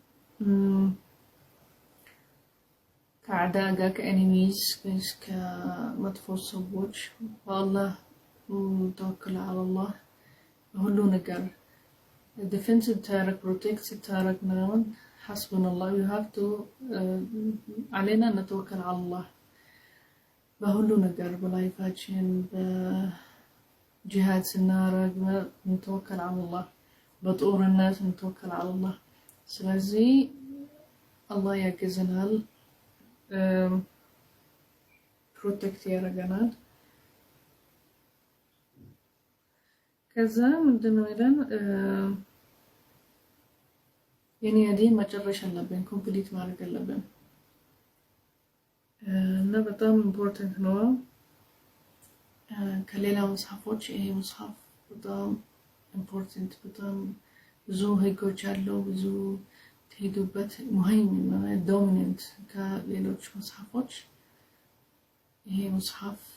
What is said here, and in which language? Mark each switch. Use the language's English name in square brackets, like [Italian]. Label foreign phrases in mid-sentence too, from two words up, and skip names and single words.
[Amharic] ከአዕዳ ጋር ከኤኒሚስ ከመጥፎ ሰዎች [Arabic] والله توكل على الله [Amharic] ሁሉ ነገር defensive ታረክ protective ታረክ ነው [Arabic] حسبنا الله [English] you have to [Arabic] علينا نتوكل على الله [Amharic] በሁሉ ነገር በላይፋችን በጂሃድ ስናረግ [Arabic] نتوكل على الله [Amharic] በጦርነት [Arabic] نتوكل على الله [Amharic] ስለዚህ አላህ ያግዘናል ፕሮቴክት ያረጋናል ከዛ ምንድነው ይላል የኔ ዲን መጨረሻ አለብን ኮምፕሊት ማድረግ አለብን እና በጣም ኢምፖርታንት ነው ከሌላ መጽሐፎች ይሄ መጽሐፍ በጣም ኢምፖርታንት በጣም ብዙ ህጎች አለው ብዙ ትሄዱበት ሙሂም ዶሚናንት ከሌሎች መጽሐፎች ይሄ መጽሐፍ